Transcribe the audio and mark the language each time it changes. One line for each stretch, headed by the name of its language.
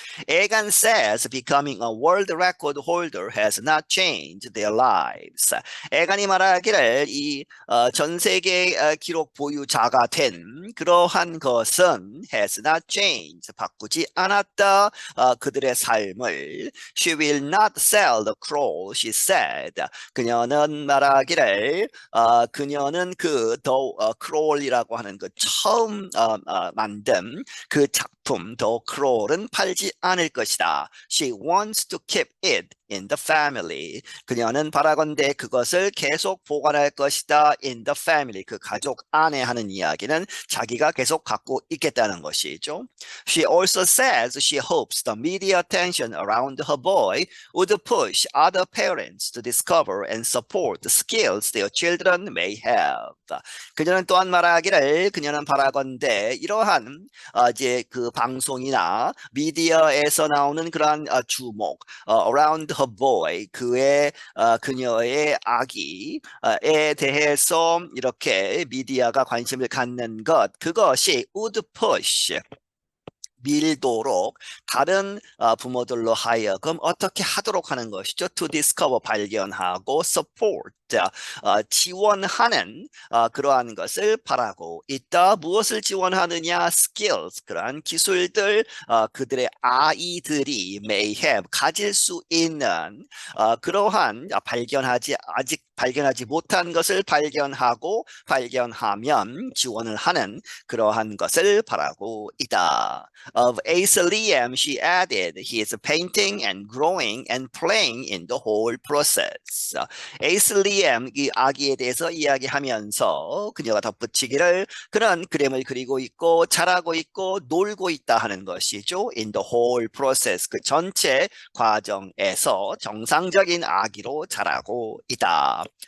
English: Egan says becoming a world record holder has not changed their lives.
Korean: 에간이 말하기를 전 세계 기록 보유자가 된 그러한 것은
English: has not changed.
Korean: 바꾸지 않았다. 그들의 삶을.
English: She will not sell the crow, she said.
Korean: 그녀는 말하기를 그녀는 the crawl이라고 하는 그 처음 만든 그 작품 the crawl은 팔지 않을 것이다.
English: She wants to keep it in the family.
Korean: 그녀는 바라건대 그것을 계속 보관할 것이다.
English: in the family.
Korean: 그 가족 안에 하는 이야기는 자기가 계속 갖고 있겠다는 것이죠.
English: She also says she hopes the media attention around her boy would push other parents to discover and support the skills their children may have.
Korean: 그녀는 또한 말하기를 그녀는 바라건대 이러한 이제 그 방송이나 미디어에서 나오는 그러한 주목
English: around her boy
Korean: 그녀의 아기에 대해서 이렇게 미디어가 관심을 갖는 것 그것이
English: would push
Korean: 밀도록 다른 부모들로 하여금 어떻게 하도록 하는 것이죠.
English: To discover
Korean: 발견하고 support 지원하는 그러한 것을 바라고 있다. 무엇을 지원하느냐? skills 그러한 기술들 그들의 아이들이
English: may have
Korean: 가질 수 있는 그러한 아직 발견하지 못한 것을 발견하면 지원을 하는 그러한 것을 바라고 있다.
English: Of Ace Liam, she added, he is painting and growing and playing in the whole process.
Korean: Ace Liam 이 아기에 대해서 이야기하면서 그녀가 덧붙이기를 그는 그림을 그리고 있고 자라고 있고 놀고 있다 하는 것이죠.
English: In the whole process
Korean: 그 전체 과정에서 정상적인 아기로 자라고 있다.